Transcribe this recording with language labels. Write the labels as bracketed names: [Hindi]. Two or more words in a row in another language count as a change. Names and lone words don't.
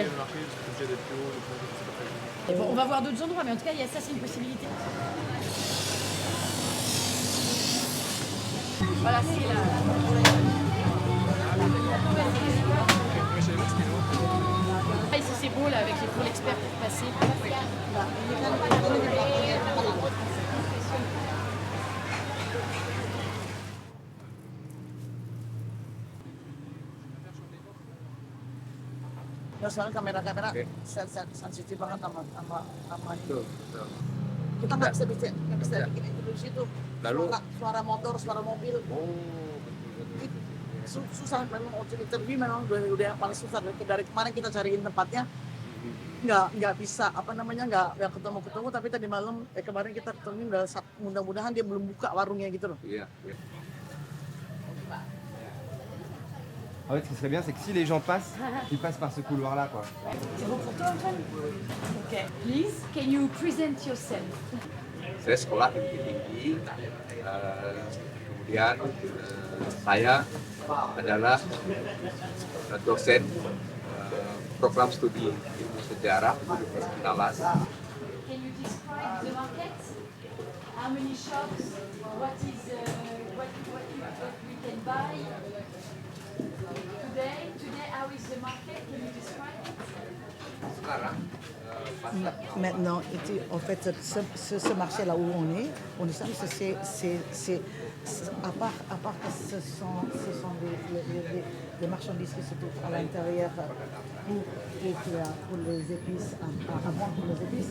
[French] le marché, parce que t'es obligé d'être plus haut, de plonger, c'est pas très joli. Et bon, on va voir d'autres endroits, mais en tout cas, il y a ça, c'est une possibilité. Voilà, c'est là. Ah, ici, c'est beau là, avec les pour l'expert pour passer. [Indonesian] Ya soalnya kamera-kamera sensitif banget sama itu. Kita nggak bisa bikin itu di situ. Lalu? Suara motor, suara mobil. Susah memang mau interview memang udah yang paling susah dari kemarin kita cariin tempatnya nggak bisa nggak ketemu tapi tadi malam kemarin kita ketemu mudah-mudahan dia belum buka warungnya gitu loh. Iya. [French] En fait, ce qui serait bien, c'est que si les gens passent, ils passent par ce couloir-là, quoi. C'est bon pour toi, Antoine? [English] Okay. Please, can you present yourself? [Indonesian] Saya sekolah di Bukit Tinggi, kemudian saya adalah dosen program studi ilmu sejarah Universitas Talas. [English] Can you describe the market? How many shops? What we can buy? Today, how is the market? Can you describe it? [Indonesian] Sekarang [French] Maintenant, en fait, ce marché-là où on est c'est à part que ce sont des marchandises qui se trouvent à l'intérieur pour les épices, à vendre pour les épices.